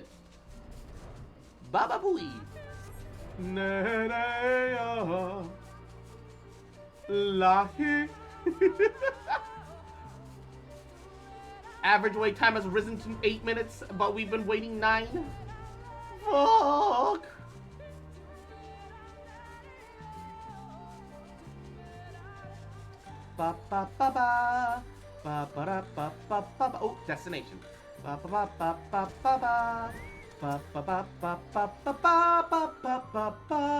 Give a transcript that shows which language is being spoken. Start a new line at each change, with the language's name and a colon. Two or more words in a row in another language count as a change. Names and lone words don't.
English: Baba Booey. Lahi. Average wait time has risen to 8 minutes, but we've been waiting 9. Fuck. Ba ba ba ba ba ba da, ba ba ba ba. Oh, destination. Ba ba ba ba ba ba ba. Ba ba ba ba ba ba ba ba ba ba ba.